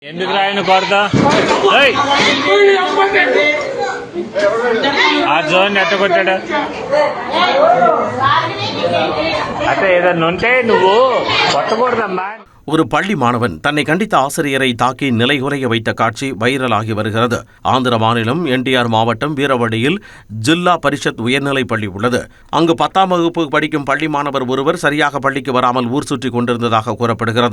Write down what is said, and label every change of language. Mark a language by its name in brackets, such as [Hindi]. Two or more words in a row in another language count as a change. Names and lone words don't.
[Telugu] ఎందుకు రాయను కొడతా ఆ జోన్ ఎట్ట కొట్టాడు అంటే ఏదన్నా ఉంటే నువ్వు కొట్టకూడదమ్మా. [Tamil] ஒரு பள்ளி மாணவன் தன்னை கண்டித்த ஆசிரியரை தாக்கி நிலைகுலைய வைத்த காட்சி வைரலாகி வருகிறது. ஆந்திர மாநிலம் என்டிஆர் மாவட்டம் வீரவடியில் ஜில்லா பரிஷத் உயர்நிலைப் பள்ளி உள்ளது. அங்கு 10ஆம் வகுப்பு படிக்கும் பள்ளி மாணவர் ஒருவர் சரியாக பள்ளிக்கு வராமல் ஊர் சுற்றி கொண்டிருந்ததாக கூறப்படுகிறது.